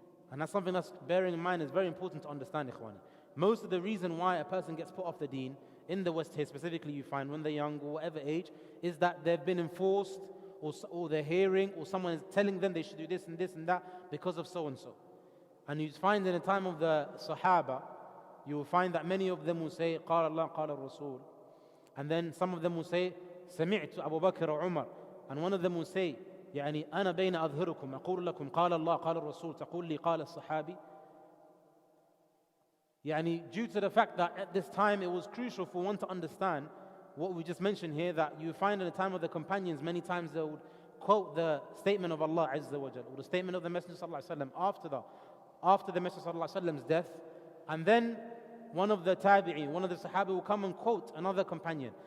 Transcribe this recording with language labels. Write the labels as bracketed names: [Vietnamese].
[English] And that's something that's bearing in mind is very important to understand, ikhwani. Most of the reason why a person gets put off the deen, in the West here specifically you find when they're young or whatever age, is that they've been enforced or they're hearing or someone is telling them they should do this and that because of so and so. And you find in the time of the Sahaba, you will find that many of them will say, [Arabic] قال الله قال الرسول. [English] And then some of them will say, [Arabic] سمعت أبو بكر وعمر. [English] And one of them will say, [Arabic] يعني أنا بين أظهركم أقول لكم قال الله قال الرسول تقول لي قال الصحابي. [English] Due to the fact that at this time it was crucial for one to understand what we just mentioned here, that you find in the time of the companions many times they would quote the statement of Allah Azza wa Jal or the statement of the Messenger Sallallahu Alaihi Wasallam after that, after the Messenger sallallahu alaihi wasallam's death, and then one of the tabi'in, one of the Sahaba will come and quote another companion.